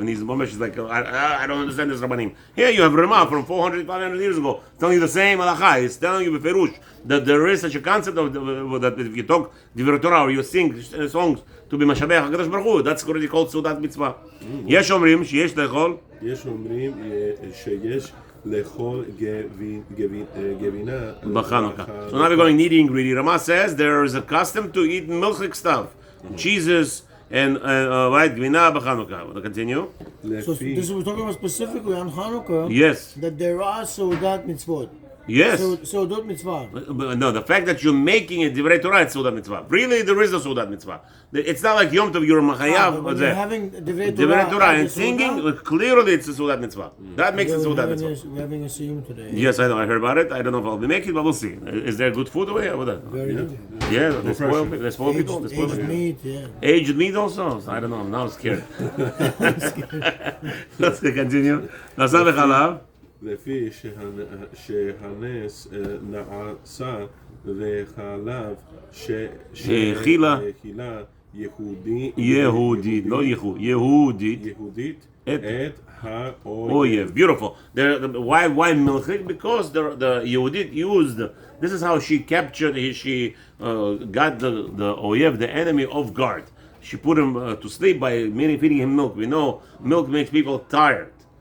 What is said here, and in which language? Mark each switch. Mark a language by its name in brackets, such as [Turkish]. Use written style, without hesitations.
[English] And he's like, I don't understand this rabbanim. Here you have Ramah from 400, 500 years ago, telling you the same halacha. He's telling you beferush that there is such a concept of that if you talk divrei Torah or you sing songs to be mashabech Hakadosh Baruch Hu, that's already called seudat mitzvah. [Hebrew] Yesh omrim sheyesh lechol. יש אומרים שיש לאכול גבינה B'Chanukah. [English] So now we're going needy and greedy. Ramah says there is a custom to eat milchik stuff, cheeses, and right, gvina b'Chanukah. Want to continue? So this is we're talking about specifically on Hanukkah. Yes. That there are Seudat mitzvot. Yes. Seudat mitzvah. But no, the fact that you're making it divrei Torah, it's Seudat mitzvah. Really, there is a Seudat mitzvah. It's not like Yom Tov, you're machayav. But you're having divrei Torah and singing, clearly it's a Seudat mitzvah. That makes it Seudat mitzvah. We're having a Siman today. Yes, I know. I heard about it. I don't know if I'll be making it, but we'll see. Is there good food away? Very good. Yeah, they spoil people. Aged meat, yeah. Aged meat also? I don't know. I'm now scared. Let's continue. Nasa v'chalav. [Hebrew] לפי שהנס נעשה וחלב שהאכילה יהודית, לא ייחוד, יהודית את האויב. [English] Beautiful. Why milchik? Because the Yehudit used, this is how she captured, she got the oyev, the enemy, off guard. She put him to sleep by feeding him milk. We know milk makes people tired.